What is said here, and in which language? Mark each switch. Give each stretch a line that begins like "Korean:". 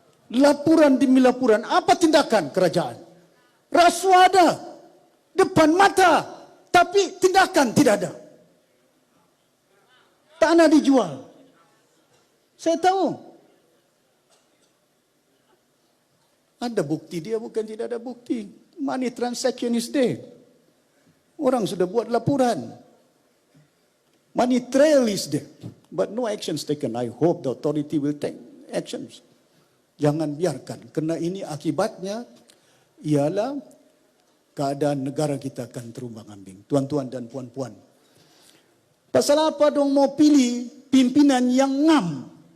Malay: Laporan demi laporan. Apa tindakan kerajaan? Rasuah ada. Depan mata. Tapi tindakan tidak ada. Tanah dijual. Saya tahu. Ada bukti dia, bukan tidak ada bukti.
English: Money transaction is there.
Malay: Orang sudah buat laporan.
English: Money trail is there. But no actions taken. I hope the authority will take actions.
Malay: Jangan biarkan. Kerana ini akibatnya ialah keadaan negara kita akan terumbang-ambing. Tuan-tuan dan puan-puan. Pasal apa dong mau pilih pimpinan yang ngam?